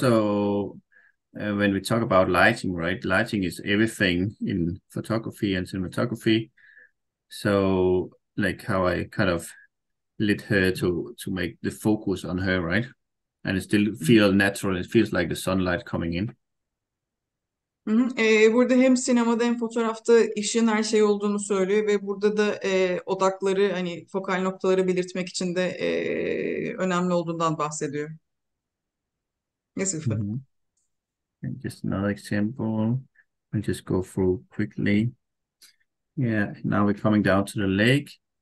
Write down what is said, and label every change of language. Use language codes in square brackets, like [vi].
[en] also, when we talk about lighting, right? Lighting is everything in photography and cinematography. So, like how I kind of lit her to make the focus on her, right? And it still feels natural. It feels like the sunlight coming in. Hı hı. [tr] Burada hem sinemada hem fotoğrafta ışığın her şey olduğunu söylüyor ve burada da odakları hani fokal noktaları belirtmek için de önemli olduğundan bahsediyor. [en] Yes, Uffe. Mm-hmm. And just another example. I'll just go through quickly. Yeah, now we're coming down to the lake.